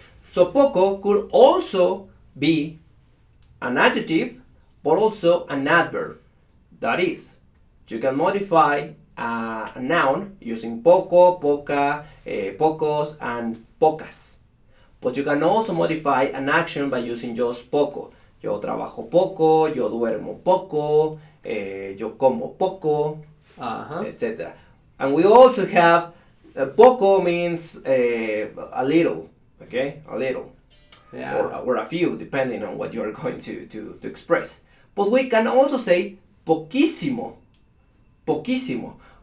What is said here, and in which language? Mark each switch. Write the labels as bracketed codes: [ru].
[en] So poco could also be an adjective, but also an adverb. That is, you can modify a noun using poco, poca, pocos, and pocas. But you can also modify an action by using just poco. [es] Yo trabajo poco, yo duermo poco, yo como poco, etc. [en] And we also have poco means a little, okay? A little. Yeah. Or a few, depending on what you are going to express. But we can also say poquísimo. Poquísimo.